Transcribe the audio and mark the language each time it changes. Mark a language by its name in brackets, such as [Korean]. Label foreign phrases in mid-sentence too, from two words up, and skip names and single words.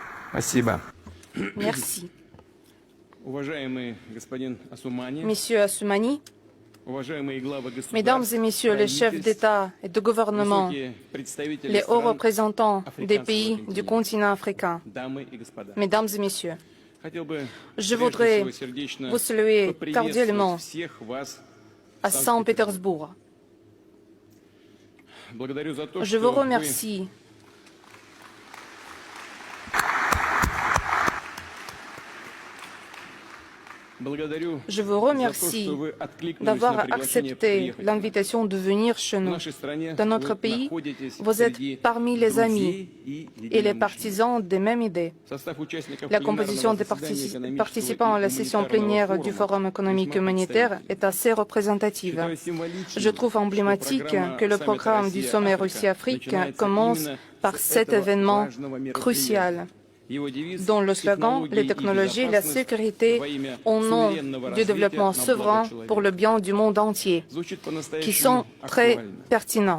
[Russian] Спасибо. [French] Merci. [Russian] Уважаемый господин Асумани, [French] Monsieur Assoumani, [Russian] уважаемые главы государств, [French] Mesdames et Messieurs les chefs d'État et de gouvernement, [Russian] высокие представители [French] les hauts [Russian] стран, [French] représentants des [Russian] африканского [French] pays du [Russian] континента, [French] continent africain, [Russian] дамы и господа. [French] Mesdames et Messieurs, [Russian] Хотел бы [French] je [Russian] прежде [French] voudrais [Russian] всего сердечно [French] vous saluer [Russian] поприветствовать [French] cordialement [Russian] всех вас в [French] à [Russian] Санкт-Петербурге. [French] Saint-Pétersbourg. [Russian] Благодарю за то, [French] Je vous [Russian] что вы [French] remercie [Russian] благодарю [French] Je vous [Russian] за то, [French] remercie [Russian] что вы откликнулись на [French] d'avoir [Russian] приглашение [French] accepté [Russian] приехать. [French] l'invitation de venir chez [Russian] В [French] nous. [Russian] нашей стране [French] Dans notre [Russian] вы [French] pays, [Russian] находитесь [French] vous êtes [Russian] среди [French] parmi les [Russian] друзей [French] amis [Russian] и [French] et les [Russian] единомышленников. [French] partisans des mêmes idées. [Russian] Состав участников [French] La [Russian] пленарного [French] composition des [Russian] заседания экономического [French] participants à la [Russian] и [French] session [Russian] гуманитарного [French] plénière du [Russian] форума [French] Forum économique et [Russian] весьма [French] humanitaire [Russian] представительна. [French] est assez représentative. [Russian] Считаю символичным, [French] Je trouve emblématique que le programme du sommet Russie-Afrique commence par cet événement crucial, dont le slogan « Les technologies, la sécurité au nom du développement souverain pour le bien du monde entier », qui sont très pertinents.